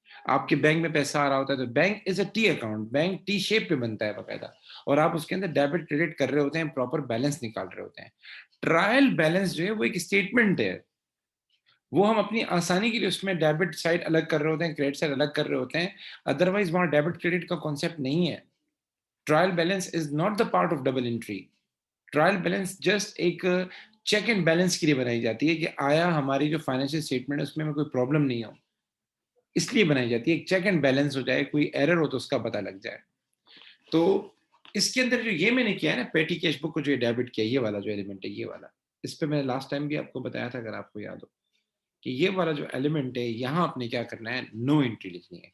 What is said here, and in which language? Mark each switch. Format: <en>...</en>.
<ur>آپ کے بینک میں پیسہ آ رہا ہوتا ہے تو</ur> <en>bank is a T account,</en> <ur>bank T shape پہ بنتا ہے باقاعدہ, اور آپ اس کے اندر ڈیبٹ کریڈٹ کر رہے ہوتے ہیں, پراپر بیلنس نکال رہے ہوتے ہیں. ٹرائل بیلنس جو ہے وہ ایک اسٹیٹمنٹ ہے, وہ ہم اپنی آسانی کے لیے اس میں ڈیبٹ سائڈ الگ کر رہے ہوتے ہیں, کریڈٹ سائڈ الگ کر رہے ہوتے ہیں. ادروائز وہاں ڈیبٹ کریڈٹ کا کانسیپٹ نہیں ہے.</ur> <en>Trial balance is not the part of double entry.</en> <ur>Trial balance just ایک چیک اینڈ بیلنس کے لیے بنائی جاتی ہے کہ آیا ہماری جو فائنینشیل اسٹیٹمنٹ ہے اس میں کوئی پرابلم نہیں ہو, اس لیے بنائی جاتی ہے, ایک چیک اینڈ بیلنس ہو جائے, کوئی ایرر ہو تو اس کا پتہ لگ جائے. تو اس کے اندر جو یہ میں نے کیا ہے نا, پیٹی کیش بک کو جو ڈیبٹ کیا, یہ والا جو ایلیمنٹ ہے, یہ والا, اس پہ میں نے لاسٹ ٹائم بھی آپ کو بتایا تھا اگر آپ کو یاد ہو, کہ یہ والا جو ایلیمنٹ ہے یہاں آپ نے کیا کرنا ہے, نو انٹری لکھنی ہے.</ur>